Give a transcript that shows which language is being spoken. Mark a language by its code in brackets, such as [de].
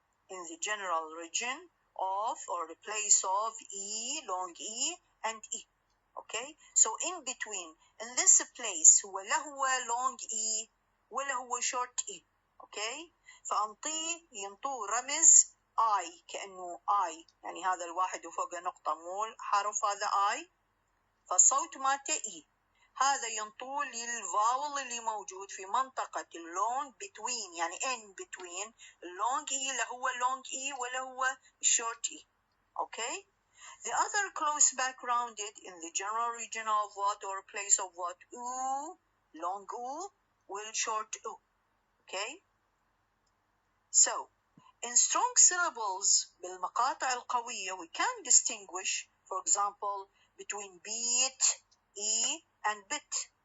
[en] In the general region of or the place of E, long E and E. Okay, so in between, in this place [ar] هو لا هو [en] long E [ar] ولا هو [en] short E. Okay, [ar] فأنطيه ينطوه رمز I كأنه I، يعني هذا الواحد وفوقه نقطة مو حرف هذا I، فالصوت مالته E. هذا ينطوه للفاول اللي موجود في منطقة اللونج بتوين، يعني in between اللونج E، لا هو لونج E ولا هو short E. [en] Okay? The other close backgrounded in the general region of what or place of what? Oo, long oo, will short oo. Okay? So, in strong syllables [ar] بالمقاطع القوية [en] we can distinguish, for example, between beat, E, and bit.